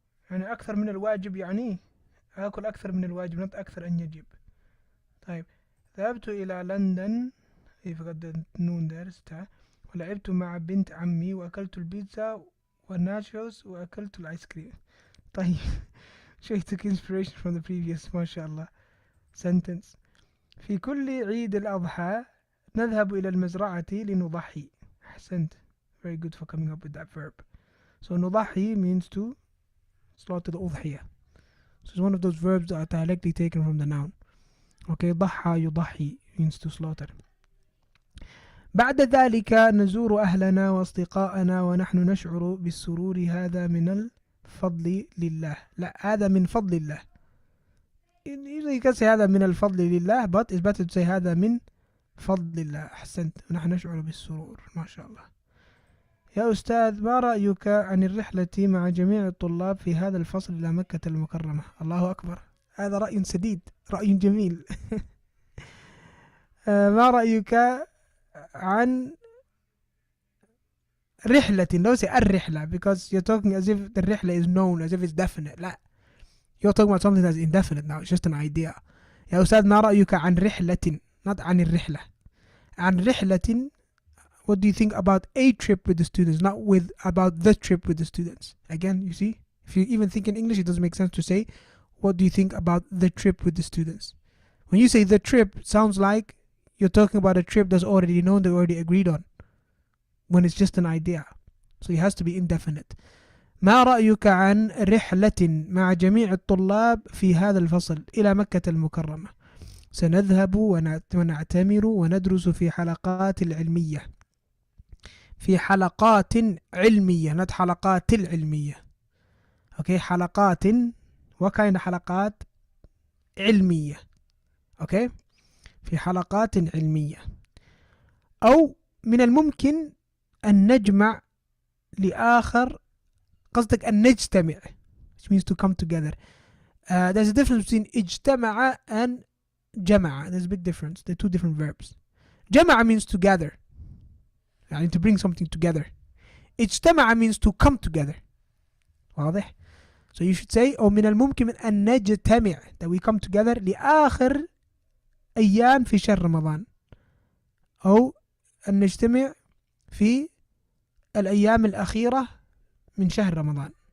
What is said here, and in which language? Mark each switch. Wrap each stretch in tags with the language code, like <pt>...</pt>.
<ar>يعني أكثر من الواجب، يعني آكل أكثر من الواجب،</ar> <en>not</en> <ar>أكثر أن يجب. طيب. ذهبت إلى لندن، فقد النون درستها، ولعبت مع بنت عمي وأكلت البيتزا والناشوز وأكلت الآيس كريم. طيب.</ar> <en>شوي took inspiration from the previous</en> <ar>ما شاء الله</ar> <en>sentence.</en> <ar>في كل عيد الأضحى نذهب إلى المزرعة لنضحي. أحسنت.</ar> <en>Very good for coming up with that verb. So نضحي means to slaughter the أضحية. So it's one of those verbs that are directly taken from the noun. Okay, ضحى يضحي means to slaughter.</en> <ar>بعد ذلك نزور أهلنا وأصدقاءنا ونحن نشعر بالسرور. هذا من الفضل لله. لا، هذا من فضل الله.</ar> <en>Usually you can say</en> <ar>هذا من الفضل لله,</ar> <en>but it's better to say</en> <ar>هذا من فضل الله. أحسنت. ونحن نشعر بالسرور. ما شاء الله. يا أستاذ ما رأيك عن الرحلة مع جميع الطلاب في هذا الفصل إلى مكة المكرمة؟ الله أكبر، هذا رأي سديد، رأي جميل. ما رأيك عن رحلة؟</ar> <en>don't say الرحلة because you're talking as if the رحلة is known, as if it's definite.</en> <ar>لا,</ar> <en>you're talking about something that's indefinite now, it's just an idea.</en> <ar>يا أستاذ ما رأيك عن رحلة,</ar> <en>not</en> <ar>عن الرحلة, عن رحلة.</ar> <en>What do you think about a trip with the students, not with about the trip with the students? Again, you see, if you even think in English, it doesn't make sense to say, what do you think about the trip with the students? When you say the trip, it sounds like you're talking about a trip that's already known, they already agreed on, when it's just an idea. So it has to be indefinite.</en> <ar>ما رأيك عن رحلة مع جميع الطلاب في هذا الفصل إلى مكة المكرمة؟ سنذهب ونعتمر وندرس في حلقات العلمية. في حلقات علمية, not حلقات العلمية.</ar> <en>Okay, حلقات, what kind of حلقات؟ علمية. Okay,</en> <ar>في حلقات علمية. أو من الممكن أن نجمع لآخر, قصدك أن نجتمع,</ar> <en>which means to come together. There's a difference between اجتمع and جمع. There's a big difference. They're two different verbs. جمع means to gather,</en> <ar>يعني</ar> <en>to bring something together. اجتمع means to come together.</en> <ar>واضح؟</ar> <en>So you should say</en> <ar>أو من الممكن أن نجتمع,</ar> <en>that we come together</en> <ar>لآخر أيام في شهر رمضان, أو أن نجتمع في الأيام الأخيرة من شهر رمضان.</ar>